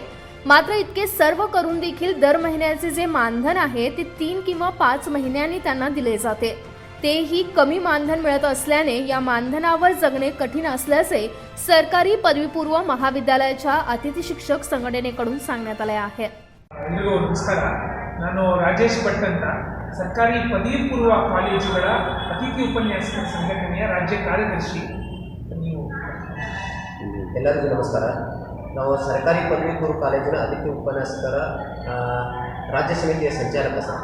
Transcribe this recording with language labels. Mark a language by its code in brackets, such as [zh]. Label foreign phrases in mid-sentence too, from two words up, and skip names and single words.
[mr] मात्र इतके सर्व करून देखील दर महिन्याचे जे मानधन आहे ते 3 किंवा 5 महिन्यांनी त्यांना दिले जाते. तेही कमी मानधन मिळत असल्याने या मानधनावर जगणे कठीण असल्याचे सरकारी पदवीपूर्व महाविद्यालयाच्या अतिथी शिक्षक संघटनेकडून सांगण्यात आले आहे. [kn] ನಮಸ್ಕಾರ, ನಾನು ರಾಜೇಶ್ ಭಟ್ ಅಂತ ಸರ್ಕಾರಿ ಪದವಿ ಪೂರ್ವ ಕಾಲೇಜುಗಳ ಅತಿಥಿ ಉಪನ್ಯಾಸಕರ ಸಂಘಟನೆಯ ರಾಜ್ಯ ಕಾರ್ಯದರ್ಶಿ. ನೀವು ಎಲ್ಲರಿಗೂ ನಮಸ್ಕಾರ. ನಾವು ಸರ್ಕಾರಿ ಪದವಿ ಪೂರ್ವ ಕಾಲೇಜಿನ ಅತಿಥಿ ಉಪನ್ಯಾಸಕರ ರಾಜ್ಯ ಸಮಿತಿಯ ಸಂಚಾಲಕ ಸರ್.